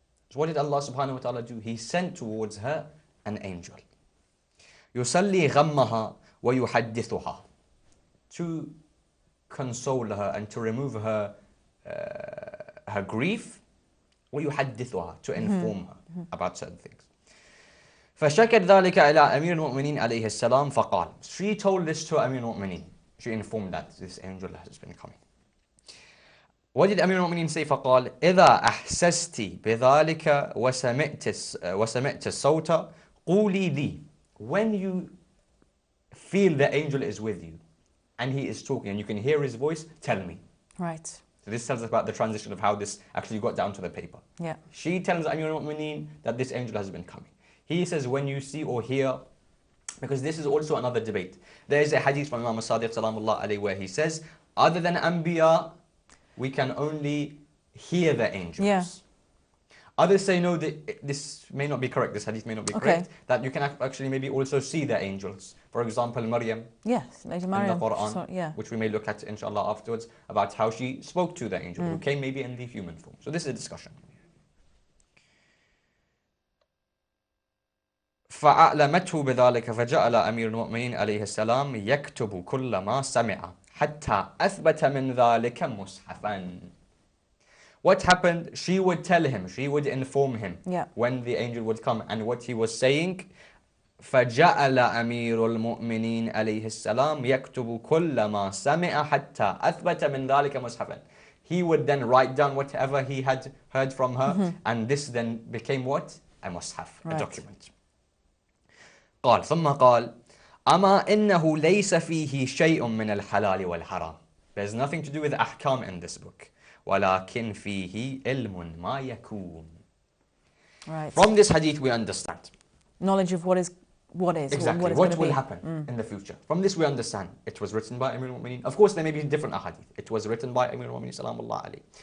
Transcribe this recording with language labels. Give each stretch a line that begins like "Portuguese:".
English: So what did Allah subhanahu wa ta'ala do? He sent towards her an angel.
Arabic: يسلي غمها ويحدثها,
English: to console her and to remove her her grief.
Arabic: ويحدثها,
English: to inform her about certain things.
Arabic: فشكت ذلك إلى أمير المؤمنين عليه السلام فقال.
English: She told this to Amir al-Mu'mineen. She informed that this angel has been coming. What did Amir al-Mu'mineen say?
Arabic: فقال إذا أحسست بذلك وسمعت الصوت قولي لي.
English: When you feel the angel is with you and he is talking and you can hear his voice, tell me. Right. So this tells us about the transition of how this actually got down to the paper. Yeah. She tells Amir al-Mu'mineen that this angel has been coming. He says, when you see or hear, because this is also another debate. There is a hadith from Imam Sadiq salamullah alayhi where he says, other than Anbiya, we can only hear the angels. Yeah. Others say, no, this may not be correct, this hadith may not be correct, that you can actually maybe also see the angels. For example, Maryam, yes, Lady Maryam, in the Quran, which we may look at inshallah afterwards, about how she spoke to the angel, who came maybe in the human form. So this is a discussion.
Arabic: فأعلمته بذلك فجعل أمير المؤمنين عليه السلام يكتب كل ما سمع حتى أثبت من ذلك مصحفا.
English: What happened? She would tell him, she would inform him when the angel would come and what he was saying.
Arabic: فجعل أمير المؤمنين عليه السلام يكتب كل ما سمع حتى أثبت من ذلك مصحفا.
English: He would then write down whatever he had heard from her, and this then became what? A mushaf, a document.
Arabic: قال ثم قال أما إنه ليس فيه شيء من الحلال والحرام.
English: There's nothing to do with ahkam in this book.
Arabic: ولكن فيه علم ما يكون.
English: Right. From this hadith we understand knowledge of what is exactly what will happen in the future. From this we understand it was written by Amir al-Mu'mineen. Of course there may be different ahadith. It was written by Amir al-Mu'mineen salamullah alayhi.